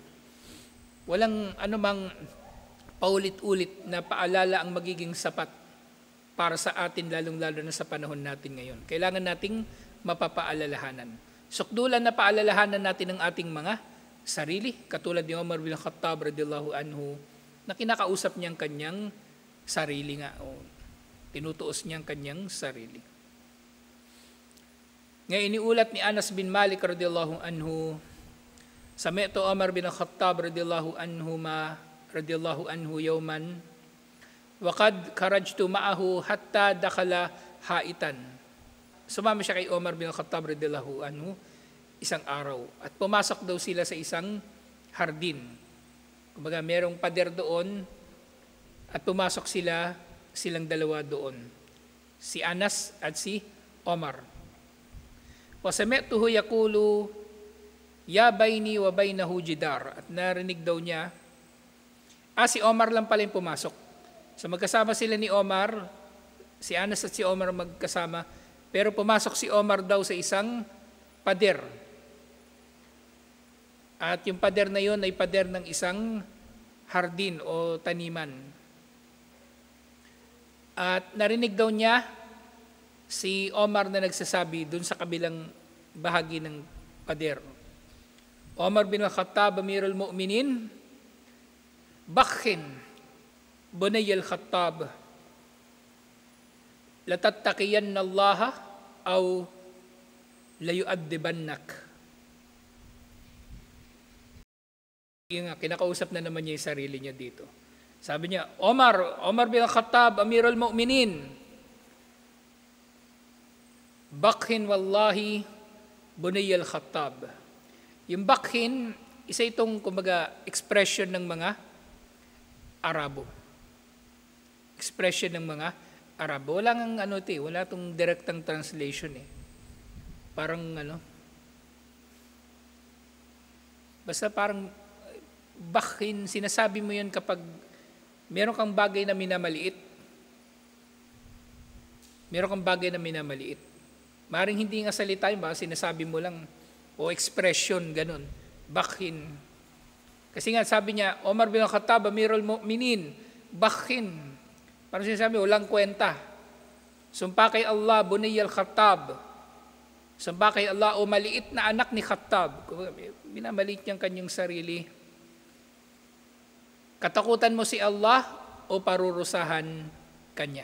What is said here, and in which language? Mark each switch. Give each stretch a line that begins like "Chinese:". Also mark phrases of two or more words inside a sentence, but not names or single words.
Filipino: Walang anumang paulit-ulit na paalala ang magiging sapat para sa atin, lalong-lalo na sa panahon natin ngayon. Kailangan nating mapapaalalahanan. Sukdulan na paalalahanan natin ang ating mga sarili, katulad ni Omar bin Khattab
Arabic: رضي الله عنه,
Filipino: na kinakausap niyang kanyang sarili nga, o tinutuos niyang kanyang sarili. Ngayon, iniulat ni
Arabic: Anas bin Malik رضي الله عنه، سمعت عمر بن الخطاب رضي الله عنه يوما وقد خرجت معه حتى دخل حائطا.
Filipino: Sumama siya kay Omar bin Khattab
Arabic: رضي الله عنه
Filipino: isang araw at pumasok daw sila sa isang hardin. Kumbaga merong pader doon at pumasok silang dalawa doon. Si Anas at si Omar.
Arabic: وسمعته يقول وبيني وبينه جدار.
Filipino: At narinig daw niya, si Omar lang pala yung pumasok. So magkasama sila ni Omar, si Anas at si Omar magkasama, pero pumasok si Omar daw sa isang pader. At yung pader na yun ay pader ng isang hardin o taniman. At narinig daw niya si Omar na nagsasabi dun sa kabilang bahagi ng pader.
Arabic: عمر بن الخطاب، أمير المؤمنين، بخ، بني الخطاب، لتتقين الله أو ليعذبنك.
Filipino: Yung kinakausap na naman niya yung sarili niya dito. Sabi niya,
Arabic: عمر بن الخطاب، أمير المؤمنين، بخ والله، بني الخطاب.
Filipino: Yung bakhin, isa itong kumbaga expression ng mga Arabo. Expression ng mga Arabo. Wala nang wala tong direktang translation eh. Parang basta parang bakhin, sinasabi mo yun kapag meron kang bagay na minamaliit. Meron kang bagay na minamaliit. Maring hindi nga salita yun, baka sinasabi mo lang, o expression, ganun. Bakhin. Kasi nga sabi niya, Omar bin al-Khattab,
Arabic: أمير المؤمنين,
Filipino: bakhin. Parang sinasabi, walang kwenta. Sumpa kay Allah, Bunay al-Khattab. Sumpa kay Allah, o maliit na anak ni Khattab. Minamaliit niyang kanyang sarili. Katakutan mo si Allah, o parurusahan kanya.